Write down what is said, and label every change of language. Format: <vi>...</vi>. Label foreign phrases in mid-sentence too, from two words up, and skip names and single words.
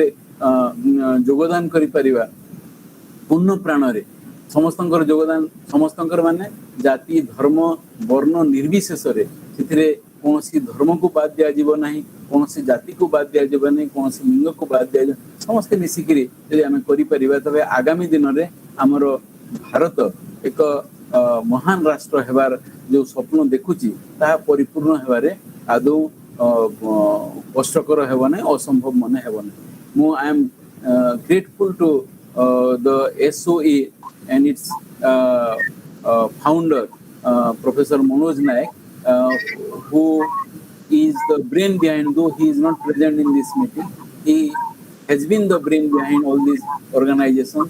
<or>ଯୋଗଦାନ କରିପାରିବା ପୂର୍ଣ୍ଣ ପ୍ରାଣରେ ସମସ୍ତଙ୍କର ଯୋଗଦାନ ସମସ୍ତଙ୍କର ମାନେ ଜାତି ଧର୍ମ ବର୍ଣ୍ଣ ନିର୍ବିଶେଷରେ ସେଥିରେ କୌଣସି ଧର୍ମକୁ ବାଦ ଦିଆଯିବ ନାହିଁ କୌଣସି ଜାତିକୁ ବାଦ ଦିଆଯିବ ନାହିଁ କୌଣସି ଲିଙ୍ଗକୁ ବାଦ ଦିଆଯିବ ସମସ୍ତେ ମିଶିକିରି ଯଦି ଆମେ କରିପାରିବା ତେବେ ଆଗାମୀ ଦିନରେ ଆମର ଭାରତ ଏକ ମହାନ ରାଷ୍ଟ୍ର ହେବାର ଯୋଉ ସ୍ୱପ୍ନ ଦେଖୁଛି ତାହା ପରିପୂର୍ଣ୍ଣ ହେବାରେ ଆଦୌ କଷ୍ଟକର ହେବ ନାହିଁ ଅସମ୍ଭବ ମନେ ହେବ ନାହିଁ ମୁଁ</or> <en>I am grateful to the SOA and its founder Professor Manoj Naik who is the brain behind though he is not present in this meeting he has been the brain behind all these organizations.</en>